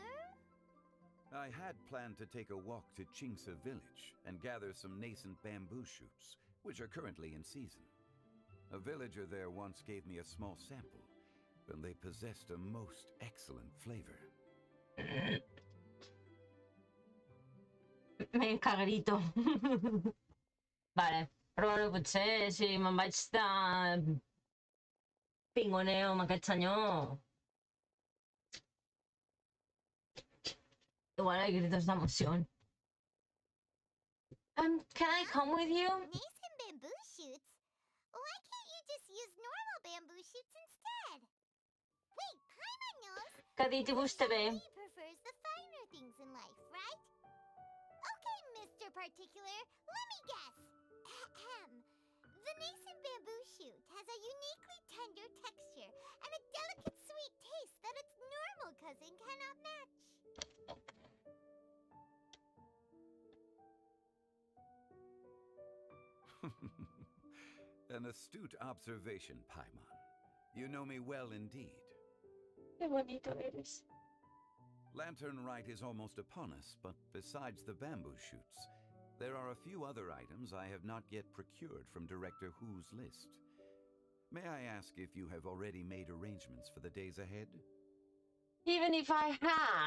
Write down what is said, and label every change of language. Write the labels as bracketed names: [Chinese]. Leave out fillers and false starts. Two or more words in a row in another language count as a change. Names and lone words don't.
[English] I had planned to take a walk to Chingsa village and gather some nascent bamboo shoots, which are currently in season. A villager there once gave me a small sample, and they possessed a most excellent flavor. [Spanish] Me encagrito. [Catalan] Vale, però bueno, potser si me'n vaig [Spanish] de pingoneo [Catalan] amb aquest senyor... [Spanish] Igual hay gritos de emoción. [English] Can I come with you? Nascent bamboo shoots? Why can't you just use normal bamboo shoots instead? Wait, Paimon knows! [Catalan] Que ha dit i vostè bé. [English] He prefers the finer things in life, right? Okay, Mr. Particular, let me guess. Ahem. The nascent bamboo shoot has a uniquely tender texture and a delicate sweet taste that its normal cousin cannot match. An astute observation, Paimon. You know me well indeed. [Spanish] Qué bonito eres. [English] Lantern Rite is almost upon us, but besides the bamboo shoots, there are a few other items I have not yet procured from Director Who's list. May I ask if you have already made arrangements for the days ahead? Even if I had.